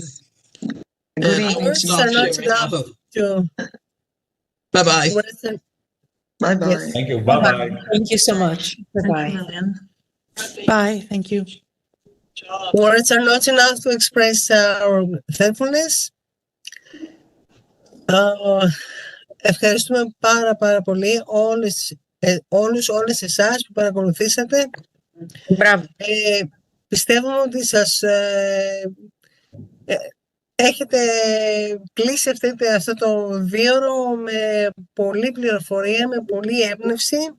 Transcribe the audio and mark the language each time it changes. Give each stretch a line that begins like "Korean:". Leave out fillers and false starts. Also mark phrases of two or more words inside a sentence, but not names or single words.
English: Good evening. Bye-bye. Bye-bye. Yes. Thank you. Bye-bye. Thank you so much. Bye-bye. Bye. Thank you. Words are not enough to express our thankfulness.
Greek: Ευχαριστούμε πάρα πολύ όλες εσάς που παρακολουθήσατε. Μπράβο. Πιστεύουμε ότι σας έχετε κλείσει αυτό το 2ωρο με πολλή πληροφορία, με πολλή έμπνευση.